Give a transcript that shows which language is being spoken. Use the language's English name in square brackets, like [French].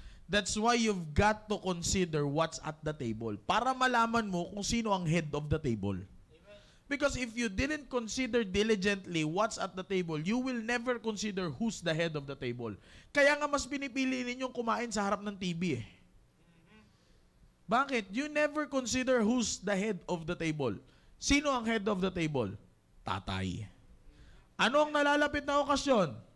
[English] That's why you've got to consider what's at the table [Filipino] para malaman mo kung sino ang [English] head of the table. Because if you didn't consider diligently what's at the table, you will never consider who's the head of the table. [Filipino] Kaya nga mas pinipili ninyong kumain sa harap ng TV eh. Bakit? [English] You never consider who's the head of the table. [Filipino] Sino ang [English] head of the table? [Filipino] Tatay. Ano ang nalalapit na okasyon?